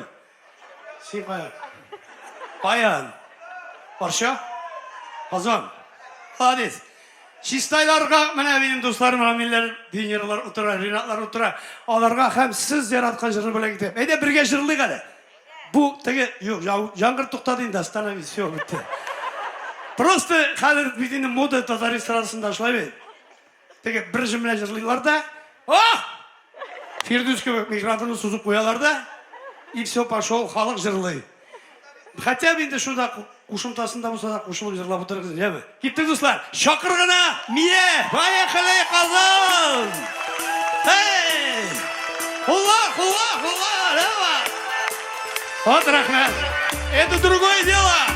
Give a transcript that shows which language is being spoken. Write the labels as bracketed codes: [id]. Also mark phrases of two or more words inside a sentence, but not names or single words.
[tt] Син кая? Каян? Барша? Казан. Хадис. Чистайларга менә минем дусларым, амилләр, динерлар утыра, ринатлар утыра. Аларга һәм сез яраткан җырны белән китеп. Әйдә бергә җырлыйк әле. Бу теге, юк, яңгыр туктады инде, [ru] остановись, все, [tt] бетте. Просто хәзер бит инде мода татар эстрадасында шулай бит. Теге бер җөмлә җырлыйлар да, Фирдүс кебек микрофонны сузып куялар да, [ru] и все, пошел, [tt] халык җырлый. [ru] Хотя бы [tt] инде шунда кушымтасында булса да кушылып җырлап утырыгыз, яме? Киттек дуслар, шакыр гына, мие, поехали, Казан! Hey! Хула, хула, хула, давай! [ru] Вот, рахмет, это другое дело!